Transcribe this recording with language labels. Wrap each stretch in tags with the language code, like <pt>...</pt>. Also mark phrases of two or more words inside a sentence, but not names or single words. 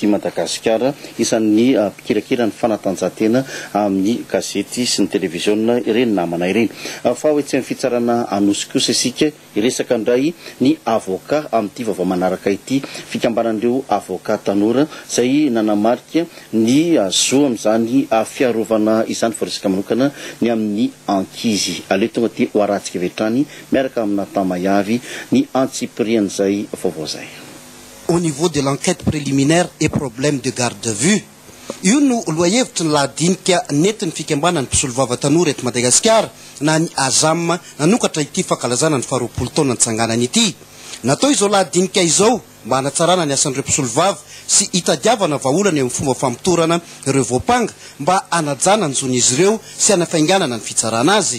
<mg>Madagasikara isan'ny mpikirakira ny fanatanjahantena amin'ny gazety sy ny televiziona ireny namana ireny fa hoe tsy amin'ny fitsarana anosy kosa isika iresaka indray ny avocat amin'ity vaovao manaraka ity fikambanan'ireo avocat tanora izay nanamarika ny zo amin'izany fiarovana izany voaresaka manokana ny amin'ny ankizy aleo tonga ty hoaratsika vetrany miaraka amina tamayavy ny antsiprian'izay vaovao zay.</mg> <fr>Au niveau de l'enquête préliminaire et problème de garde à vue,</fr> <mg>io no loahevitra ny lahadinika nentin'ny fikambanany mpisolovava tanora eto Madagasikara na ny azam nanokatra ity fankalazana ny 20 taona nitsanganany ity. Natao izao lahadinika izao mba hanatsarana ny asan'ireo mpisolovava sy hitadiavana vaolana eo amin'ny fomba fampitorana ireo voapanga mba hanajana ny zon'izy ireo sy hanafainganana ny fitsarana azy.</mg>